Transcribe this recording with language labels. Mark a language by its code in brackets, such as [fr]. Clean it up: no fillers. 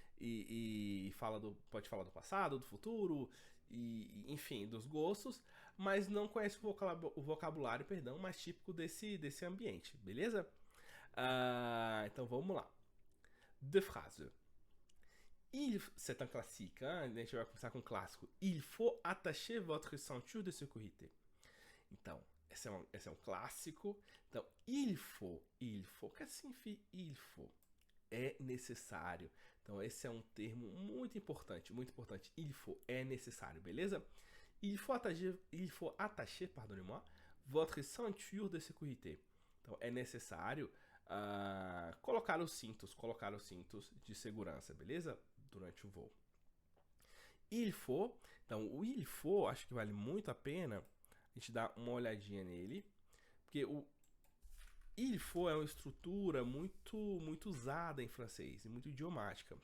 [pt] e pode falar do passado, do futuro, enfim, dos gostos, mas não conhece o vocabulário, perdão, mais típico desse ambiente, beleza? Então vamos lá. [fr] Deux phrases. C'est un classique, hein? [pt] A gente vai começar com um clássico. [fr] Il faut attacher votre ceinture de sécurité. [pt] Então, esse é um clássico. Então, il faut. O que significa il faut? É necessário. Então, esse é um termo muito importante, muito importante. Il faut, é necessário, beleza? [fr] Il faut attacher, pardonnez-moi, votre ceinture de sécurité. [pt] Então, é necessário colocar os cintos de segurança, beleza? Durante o voo. Il faut, então o il faut, acho que vale muito a pena a gente dar uma olhadinha nele, porque o il faut é uma estrutura muito usada em francês, e muito idiomática.